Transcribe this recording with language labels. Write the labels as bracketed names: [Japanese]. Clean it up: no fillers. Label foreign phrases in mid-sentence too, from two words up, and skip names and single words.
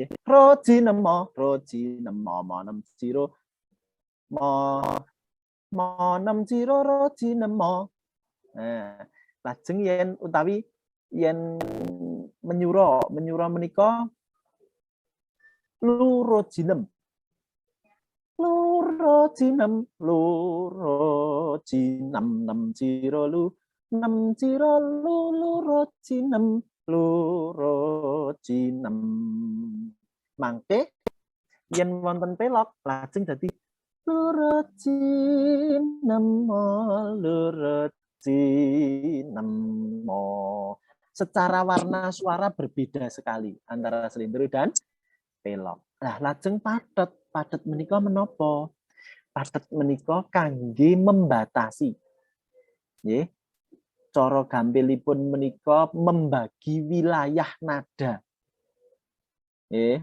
[Javanese] Roji nemo monem jiro monem jiro roji nemo. Lajeng yen utawi yen menyura menika loro jinem. loro jinem loro jinem nem ciro lu nem ciro lu loro jinem loro jinem mangke yen wonten pelok lajeng dadi loro jinem loro jinem. [Indonesian] Secara warna suara berbeda sekali antara selindro dan pelok. [Javanese] Nah, lajeng padet. Padet menika menapa? Padet menika kangge membatasi. Nggih. Cara gampilipun menika [Indonesian] membagi wilayah nada. [Javanese] Nggih.